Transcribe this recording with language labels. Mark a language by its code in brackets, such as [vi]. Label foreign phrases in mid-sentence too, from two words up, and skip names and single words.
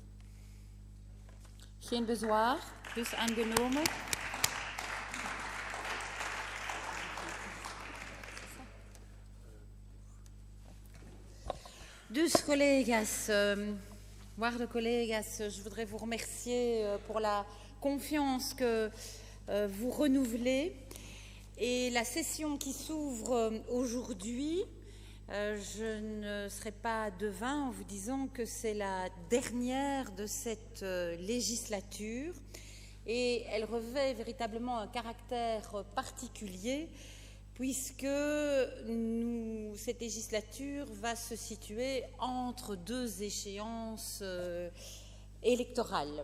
[nl] Geen bezwaar, dus aangenomen. Dus collega's, waarde collega's, [fr] je voudrais vous remercier pour la confiance que vous renouvelez. Et la session qui s'ouvre aujourd'hui, je ne serai pas devin en vous disant que c'est la dernière de cette législature et elle revêt véritablement un caractère particulier puisque cette législature va se situer entre deux échéances électorales.